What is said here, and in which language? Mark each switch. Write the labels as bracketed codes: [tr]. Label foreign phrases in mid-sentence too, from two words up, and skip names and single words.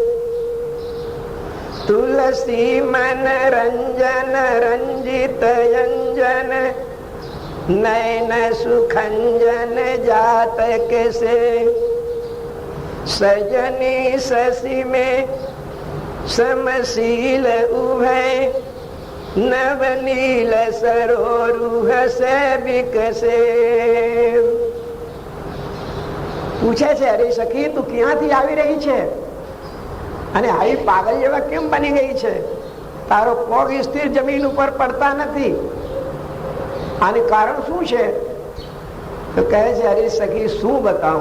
[hi] तुलसी मन रंजन रंजित अंजन नैन सुखंजन जात कैसे सजनी शशि में समशील उभय नवनील सरोरुह से विकसे. [gu] પૂછે છે, અરે સખી, તું ક્યાંથી આવી રહી છે અને આવી પાગલ જેવા કેમ બની ગઈ છે? તારો પગ સ્થિર જમીન ઉપર પડતા નથી. આનું કારણ શું છે? તો કહે છે, અરે સખી, શું બતાવું?